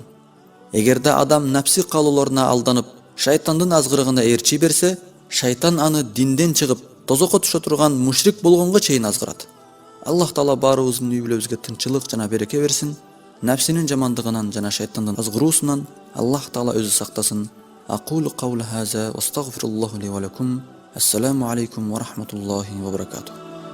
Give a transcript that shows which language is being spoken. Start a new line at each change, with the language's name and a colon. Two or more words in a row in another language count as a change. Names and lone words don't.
Kyrgyz: Эгерде адам напси каалоолоруна алданып, шайтандын азгырыгына ээрчи берсе, шайтан аны динден чыгып, тозокко түшө турган мушрик болгонго чейин азгырат. Аллах Таала баарыбыздын үй бүлөбүзгө тынчылык жана береке берсин. Напсинин жамандыгынан жана шайтандын азгыруусунан Аллах Таала өзү сактасын.
Arabic: أقول قولا هذا وأستغفر الله لي ولكم. السلام عليكم ورحمة الله وبركاته.